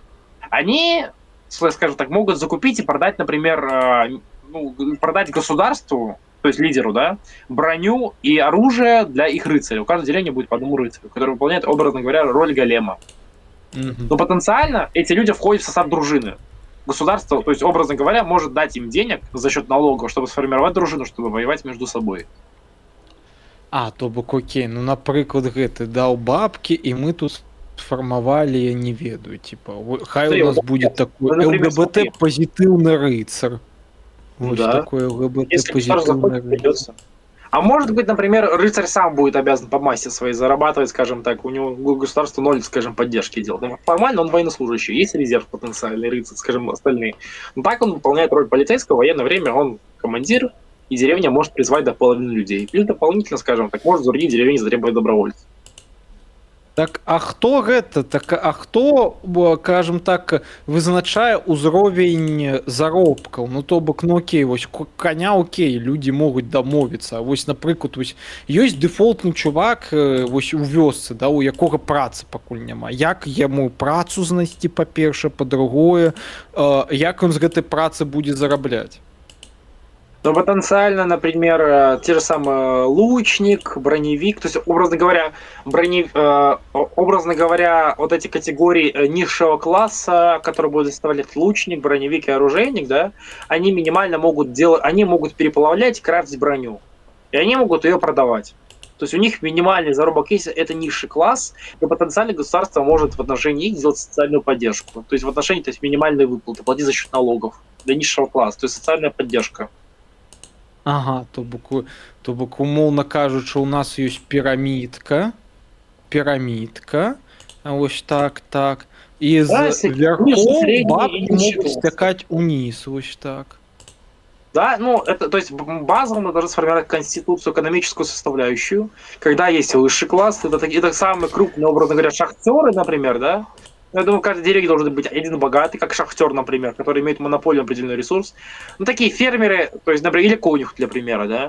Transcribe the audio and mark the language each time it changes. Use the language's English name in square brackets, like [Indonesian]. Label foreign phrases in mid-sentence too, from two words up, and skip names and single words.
[Russian] Они, скажем так, могут закупить и продать, например, продать государству, то есть лидеру, да, броню и оружие для их рыцаря. У каждой деревни будет по одному рыцарю, который выполняет, образно говоря, роль голема. Но потенциально эти люди входят в состав дружины. Государство, то есть, образно говоря, может дать им денег за счет налогов, чтобы сформировать дружину, чтобы воевать между собой. [Belarusian] То бок окей, ну, напрыклад, гэты даў бабки, и мы тут сфармавалі, я не ведаю, типа, хай у нас [Russian] будет такой ЛГБТ-позитивный рыцарь. Вот такой ЛГБТ-позитивный рыцарь. А может быть, например, рыцарь сам будет обязан по массе своей зарабатывать, скажем так, у него государство 0, скажем, поддержки делает. Формально он военнослужащий, есть резерв потенциальный, рыцарь, скажем, остальные. Но так он выполняет роль полицейского, в военное время он командир, и деревня может призвать до половины людей. Или дополнительно, скажем так, может в другие деревни затребовать добровольцев. [Belarusian] Так, а хто гэта? Так, а хто, кажем так, вызначае ўзровень заробкаў? Ну, то бок, ну окей, вось коня окей, людзі могуць дамовіцца. А вось, напрыклад, вось ёсць дэфолтны чувак вось у вёсцы, да, у якога працы пакуль няма. Як яму працу знайсці, па-першае, па-другое, як ён з гэтай працы будзе зарабляць? [Russian] Ну, потенциально, например, те же самые лучник, броневик, то есть, образно говоря, вот эти категории низшего класса, которые будут составлять лучник, броневик и оружейник, да, они минимально могут делать, они могут переплавлять и крафтить броню, и они могут ее продавать. То есть у них минимальный заработок есть, это низший класс, и потенциально государство может в отношении их сделать социальную поддержку. То есть в отношении, то есть минимальные выплаты, платить за счет налогов для низшего класса, то есть социальная поддержка. [Belarusian] Ага, то бок умоўна кажучы, у нас ёсць пірамідка, а вось так, і [Russian] Да, [Belarusian] з [Russian] ниже [Belarusian] вярхоў [Russian] средний и [Belarusian] бабкі [Russian] низший [Belarusian] могуць [Russian] класс. [Belarusian] скакаць уніз, вось так. [Russian] Да, ну, это, то есть базово мы должны сформировать конституцию, экономическую составляющую, когда есть высший класс, это самые крупные, образно говоря, шахтеры, например, да. Я думаю, в каждой деревне должен быть один богатый, как шахтер, например, который имеет монополию на определенный ресурс. Ну, такие фермеры, то есть, например, или конюх, для примера, да.